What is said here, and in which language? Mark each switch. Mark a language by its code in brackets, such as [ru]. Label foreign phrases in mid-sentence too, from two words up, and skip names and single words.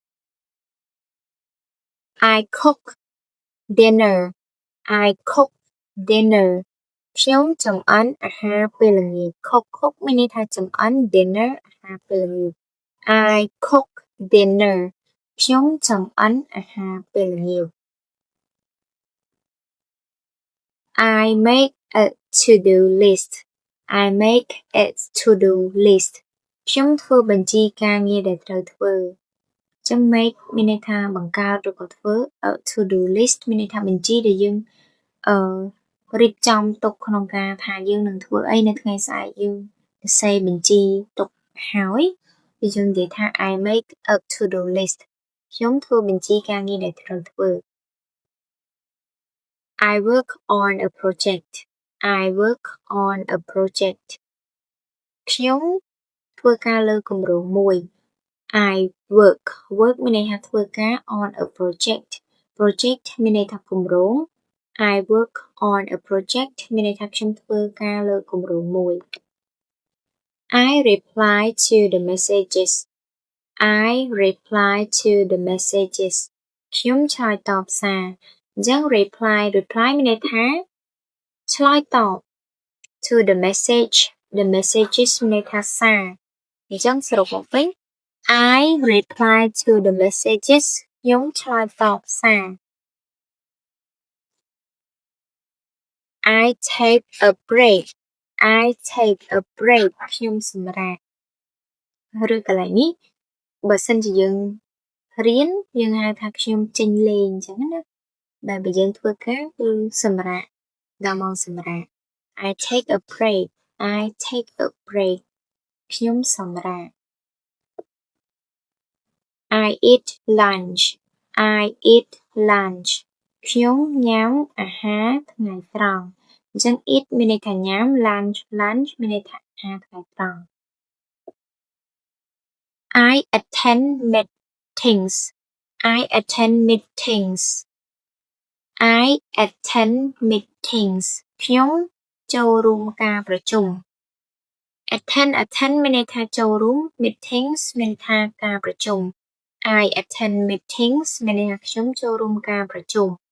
[en] I cook dinner I cook dinner [km] ខ្ញុំចម្អិនអាហារពេលល្ងាច cook មានន័យថាចម្អិន dinner អាហារពេលល្ងាច [en] I cook dinner [km] ខ្ញុំចម្អិនអាហារពេលល្ងាច [en] I make a to-do list [km] I make [en] a to-do list [km] ខ្ញុំធ្វើបញ្ជីការងារដែលត្រូវធ្វើចឹង make មានន័យថាបង្កើតឬក៏ធ្វើ a to-do list មានន័យថាបញ្ជីដែលយើងរៀបចំទុកក្នុងការថាយើងនឹងធ្វើអីនៅថ្ងៃស្អែកយើងសរសេរបញ្ជីទុកហើយគឺយើងនិយាយថា [en] I make a to-do list [km] ខ្ញុំធ្វើបញ្ជីការងារដែលត្រូវធ្វើ [en] I work on a project I work on a project [km] ខ្ញុំធ្វើការលើគម្រោងមួយ [en] I work [km] មានន័យថាធ្វើ ការ [en] on a project [km] មានន័យថាគម្រោង [en] I work on a project [km] មានន័យថាខ្ញុំធ្វើការលើ គម្រោងមួយ [en] I reply to the messages [km] I reply [en] to the messages [km] ខ្ញុំឆ្លើយតបសារអញ្ចឹង reply មានន័យថាឆ្លើយតប to the messages មានន័យថាសារអញ្ចឹងសរុបមកវិញ [en] I reply to the messages [km] ខ្ញុំឆ្លើយតបសារ [en] I take a break [km] ខ្ញុំសម្រាកឬកន្លែងនេះបើសិនជាយើងរៀនយើងហៅថាខ្ញុំចេញលេងអញ្ចឹងណាតែបើយើងធ្វើការគឺសម្រាកដល់ម៉ោងសម្រាក [en] I take a break [km] ខ្ញុំសម្រាក [en] I eat lunch [km] ខ្ញុំញ៉ាំអាហារថ្ងៃត្រង់អញ្ចឹង eat មានន័យថាញ៉ាំ lunch មានន័យថាអាហារថ្ងៃត្រង់ [en] I attend meetings [km] ខ្ញុំចូលរួមការប្រជុំ attend មានន័យថាចូលរួម meetings មានន័យថាការប្រជុំ [en] I attend meetings [km] មានន័យថាខ្ញុំចូលរួមការប្រជុំ